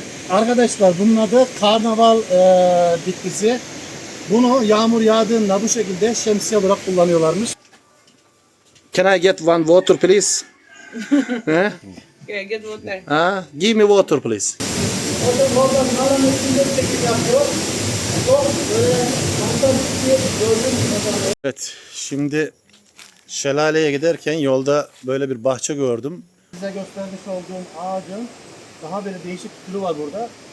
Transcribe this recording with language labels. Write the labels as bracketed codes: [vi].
[tr] Arkadaşlar bunun adı karnaval bitkisi. Bunu yağmur yağdığında bu şekilde şemsiye olarak kullanıyorlarmış. [en] Can I get one water please? Yeah, get water. Give me water please. [tr] Oradan kalan üstünde çekim yapıyor. Evet, şimdi şelaleye giderken yolda böyle bir bahçe gördüm. Size göstermiş olduğum ağacın daha böyle değişik türü var burada.